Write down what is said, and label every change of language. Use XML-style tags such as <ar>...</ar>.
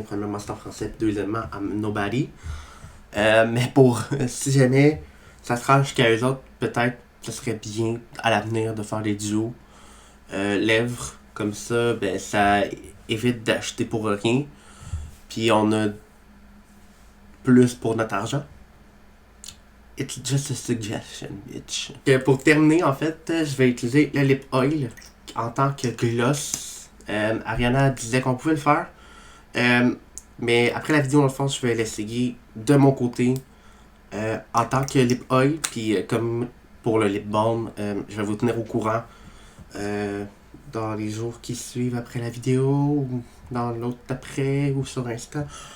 <fr>Premièrement, c'est en français, puis deuxièmement,</fr> <en>I'm nobody.</en> <fr>Mais pour si jamais ça se rend jusqu'à eux autres, peut-être ce serait bien à l'avenir de faire des duos lèvres. Comme ça, ben ça évite d'acheter pour rien. Puis on a plus pour notre argent.</fr> <en>It's just a suggestion, bitch.</en> <fr>Pour terminer, en fait, je vais utiliser le lip oil en tant que gloss. Ariana disait qu'on pouvait le faire. Mais après la vidéo, dans le fond, je vais l'essayer de mon côté en tant que lip oil. Puis comme pour le lip balm, je vais vous tenir au courant dans les jours qui suivent après la vidéo, ou dans l'autre après, ou sur Insta.</fr>